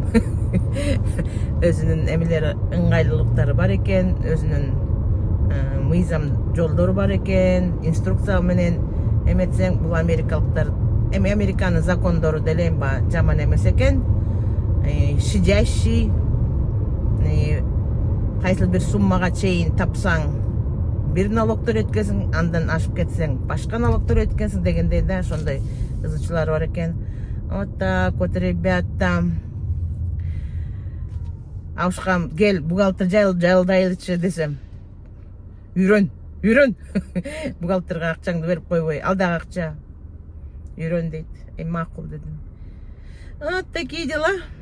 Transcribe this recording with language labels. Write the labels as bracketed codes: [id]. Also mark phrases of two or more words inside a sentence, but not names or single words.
[ky] Өзүнүн эмелери, ыңгайлуулуктары бар экен, өзүнүн мыйзам жолдору бар экен, инструкция менен эметсең, бул америкалыктар, американын закондору деле жаман эмес экен. Щадящий, кайсыл бир суммага чейин тапсаң бир налогтор өткөнсүң, андан ашып кетсең башка налогтор өткөнсүң дегендей да, ошондой ызычуулар бар экен. [ru] Вот так вот, ребята. [ky] Аушкам, кел, бухгалтер жайлдайлычы десем. Үйрөн. Бухгалтерге акчаңды берип койбой, ал дагы акча. Үйрөн дейт. Макул дедим. [ru] Вот такие дела.